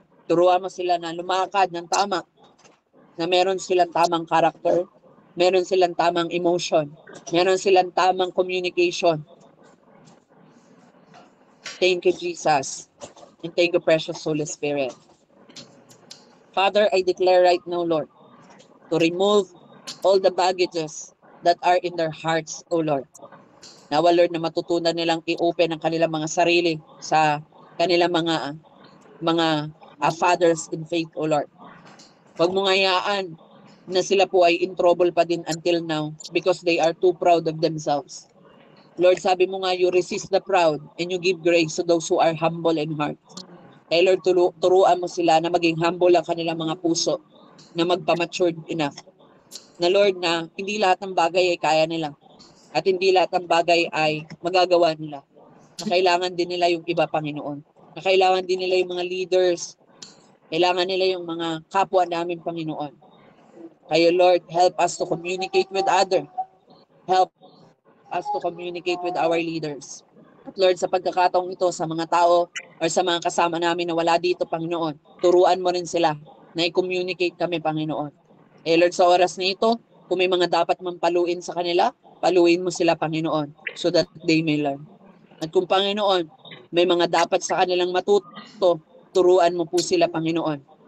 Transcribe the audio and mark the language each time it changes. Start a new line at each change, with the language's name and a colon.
Filipino: Turuan mo sila na lumakad ng tama, na meron silang tamang character, meron silang tamang emotion, meron silang tamang communication.
English: Thank you, Jesus. And thank you, precious Holy Spirit. Father, I declare right now, Lord, to remove all the baggages that are in their hearts, O Lord.
Filipino: Nawa, Lord, na matutunan nilang i-open ang kanilang mga sarili sa kanilang mga
English: fathers in faith,
Filipino: O Lord. Huwag mong hayaan na sila po ay
English: in trouble
Filipino: pa din
English: until now because they are too proud of themselves. Lord,
Filipino: sabi mo nga,
English: you resist the proud and you give grace to those who are humble in heart.
Filipino: Kaya Lord, turuan mo sila na maging humble ang kanilang mga puso, na magpa-matured enough. Na Lord, na hindi lahat ng bagay ay kaya nila at hindi lahat ng bagay ay magagawa nila. Na kailangan din nila yung iba, Panginoon. Na kailangan din nila yung mga leaders. Kailangan nila yung mga kapwa namin, Panginoon. Kaya
English: Lord, help us to communicate with others. Help us to communicate with our leaders.
Filipino: At Lord, sa pagkakataong ito, sa mga tao or sa mga kasama namin na wala dito, Panginoon, turuan mo rin sila na i-communicate kami, Panginoon. Lord, sa oras na ito, kung may mga dapat mampaluin sa kanila, paluin mo sila, Panginoon,
English: so that they may learn.
Filipino: At kung, Panginoon, may mga dapat sa kanilang matuto, turuan mo po sila, Panginoon.